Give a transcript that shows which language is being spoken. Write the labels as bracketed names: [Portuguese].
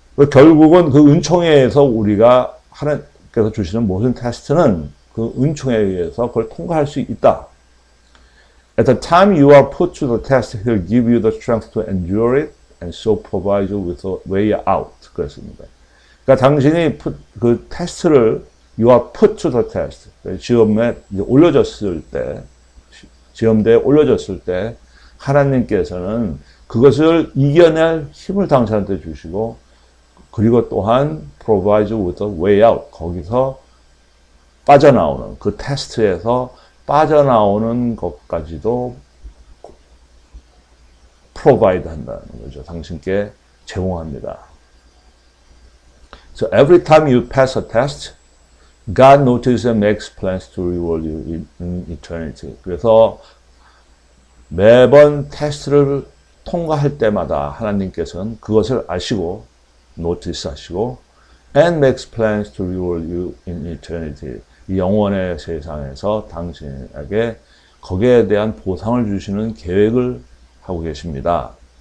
[Korean] 결국은 그 은총에 의해서 우리가 하나님께서 주시는 모든 테스트는 그 은총에 의해서 그걸 통과할 수 있다. [English] At the time you are put to the test, He'll give you the strength to endure it and so provide you with a way out. [Korean] 그랬습니다. 그러니까 당신이 그 테스트를 [English] you are put to the test. [Korean] 시험에 올려졌을 때, 시험대에 올려졌을 때 하나님께서는 그것을 이겨낼 힘을 당신한테 주시고 그리고 또한 [English] provide you with a way out. [Korean] 거기서 빠져나오는 그 테스트에서 빠져나오는 것까지도 provide 한다는 거죠. 당신께 제공합니다. [English] So every time you pass a test, God notices and makes plans to reward you in eternity. [Korean] 그래서 매번 테스트를 통과할 때마다 하나님께서는 그것을 아시고 notice 하시고 [English] and makes plans to reward you in eternity. [Korean] 이 영원의 세상에서 당신에게 거기에 대한 보상을 주시는 계획을 하고 계십니다.